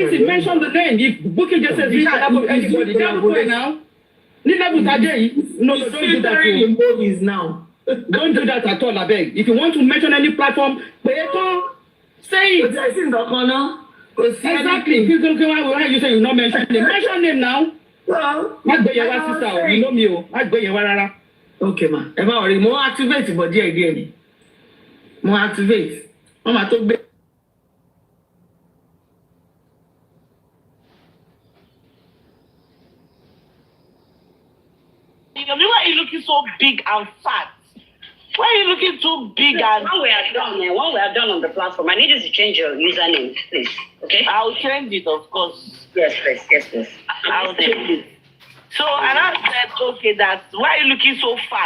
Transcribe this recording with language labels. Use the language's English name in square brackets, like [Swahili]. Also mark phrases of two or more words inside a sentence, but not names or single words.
[English] Listen, mention the name. If Bukky Jesse is doing collabo with anybody, they have to play now. No, don't do that. Movies now. Don't do that at all, I beg. If you want to mention any platform, say it. Exactly. You say you not mention name. Mention name now. Well, [Yoruba] Má gbé yẹn wá sísá o, [English] you know me o, [Yoruba] má gbé yẹn wá rárá. Okay, ma. Ẹ má worry, mo [English] activate body again. [Yoruba] Mo activate. Mama tó gbé. [English] Yomi, why are you looking so big and fat? Why are you looking too big and... When we are done on the platform, I need you to change your username, please. Okay? I'll change it, of course. Yes, please. I'll change it. So, and I said, okay, that's why are you looking so fat?